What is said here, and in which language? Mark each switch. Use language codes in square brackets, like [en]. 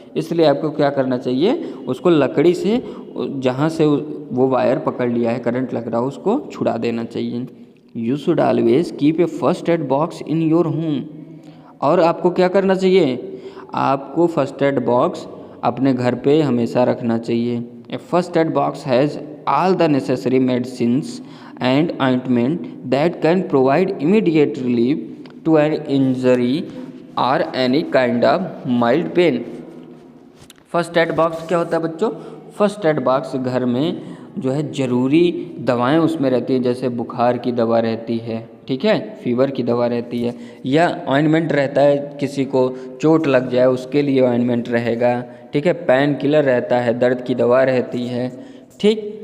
[hi] इसलिए आपको क्या करना चाहिए, उसको लकड़ी से, जहाँ से वो वायर पकड़ लिया है, करंट लग रहा हो, उसको छुड़ा देना चाहिए। You should always keep a first aid box in your home. और आपको क्या करना चाहिए, आपको फर्स्ट एड बॉक्स अपने घर पे हमेशा रखना चाहिए। [en] A first aid box has all the necessary medicines and ointment that can provide immediate relief to an injury or any kind of mild pain। [hi] First aid box क्या होता है बच्चों, फर्स्ट एड बॉक्स घर में जो है ज़रूरी दवाएं उसमें रहती है, जैसे बुखार की दवा रहती है, ठीक है, फीवर की दवा रहती है, या ऑइंटमेंट रहता है, किसी को चोट लग जाए उसके लिए ऑइंटमेंट रहेगा, ठीक है, पेन किलर रहता है, दर्द की दवा रहती है, ठीक।